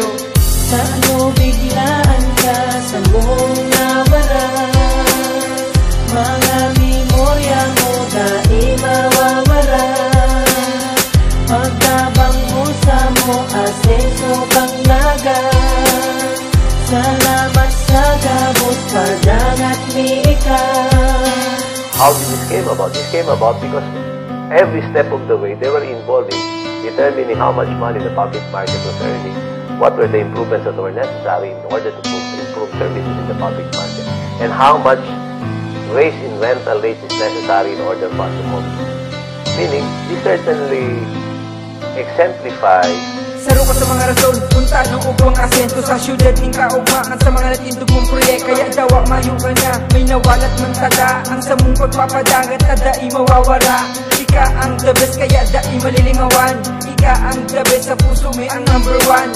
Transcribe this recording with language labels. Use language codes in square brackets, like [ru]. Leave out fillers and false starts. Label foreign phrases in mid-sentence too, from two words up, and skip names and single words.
[bik] Sa ano biglaan ka sa mong nawara, mga memorya mo dai mawawala. Pagtabang mo sa mo, asenso kang naga. Salamat sa gabos, padangat mi ika. [en] How did this came about? This came about because every step of the way they were involved in determining how much money the public market was earning, what were the improvements that were necessary in order to improve services in the public market, and how much raise in rental rates is necessary in order for us to move. Meaning, this certainly exemplifies [bik] Saro ka sa mga rason, punta ng ubang asento sa syudad ning kaugmaan sa mga natindog mong proyek. Kaya dawa mayo ka na, may nawalat man tada. Ang sa mong pagpapadagat na dai mawawara. Ika ang [en] the best, [bik] kaya dai malilingawan. Ika ang [en] the best, [bik] sa puso may ang number 1.